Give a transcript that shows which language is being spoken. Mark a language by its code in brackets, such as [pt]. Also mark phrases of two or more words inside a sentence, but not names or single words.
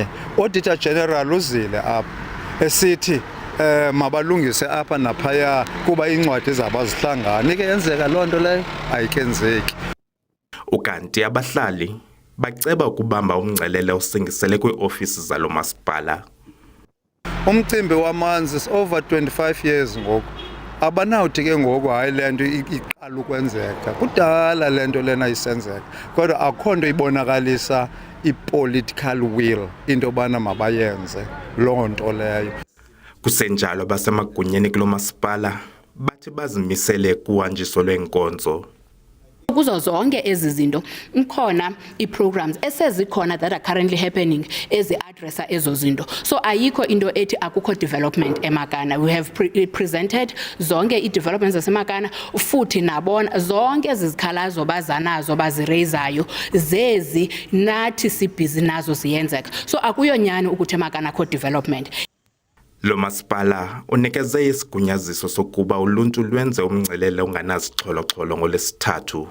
[xh] Auditor General uzile apha esithi mabalungise apha naphaya kuba incwadi zabazihlangana. Ike yenzeka lonto leyo ayikenzeki. Ukanti abahlali baceba ukubamba umngcelele osingisele kwiofisi zalo masipala. Umcimbi wamanzi [en] is over 25 years [xh] ngoku. Abanawuthi ke ngoku hayi lento iqala ukwenzeka. Kudala lento lena isenzeka. Kodwa akho nto ibonakalisa [en] ipolitical will [xh] into bana mabayenze lonto leyo. Kusenjalo basemagunyeni kulo masipala bathi bazimisele kuhanjiso lwenkonzo. Kuzo zonke ezi zinto ikhona i-programs esezikhona [en] that are currently happening [xh] ezi-addressa ezo zinto. So ayikho into ethi akukho development eMakana. [en] We have presented [xh] zonke i-developments zaseMakana futhi nabona zonke ezizikhalazo bazanazo bazireizayo zezi nathi sibhizi nazo ziyenzeka. So akuyonyani ukuthi eMakana akho development. Lo masipala unikeze isigunyaziso sokuba uluntu lwenze umngcelele onganazixholo-xholo ngolesithathu.